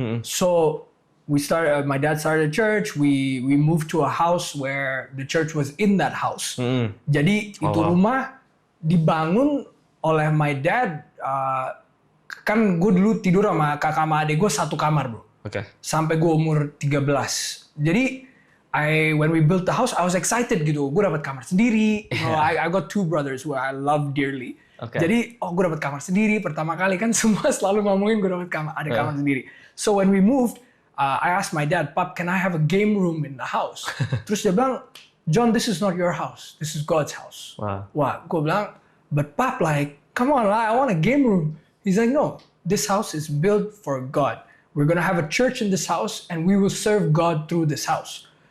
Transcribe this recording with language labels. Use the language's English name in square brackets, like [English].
[English] So my dad started a church. We moved to a house where the church was in that house. [Indonesian] Jadi itu rumah dibangun oleh [English] my dad. [Indonesian] Kan gue dulu tidur sama kakak sama adik gue satu kamar, bro. Oke. Sampai gue umur 13. [English] Jadi when we built the house, I was excited [Indonesian] gitu. Gue dapat kamar sendiri. [English] You know, I got two brothers who I love dearly. [Indonesian] Oke. Jadi, gue dapat kamar sendiri. Pertama kali kan semua selalu ngomongin gue dapat ada kamar sendiri. [English] So when we moved, I asked my dad, Pap, can I have a game room in the house? [Indonesian] Terus dia bilang, [English] John, this is not your house. This is God's house. Wow. [Indonesian] Wah, gue bilang, [English] but Pap, like, come on, I want a game room. He's like, no, this house is built for God. We're gonna have a church in this house, and we will serve God through this house.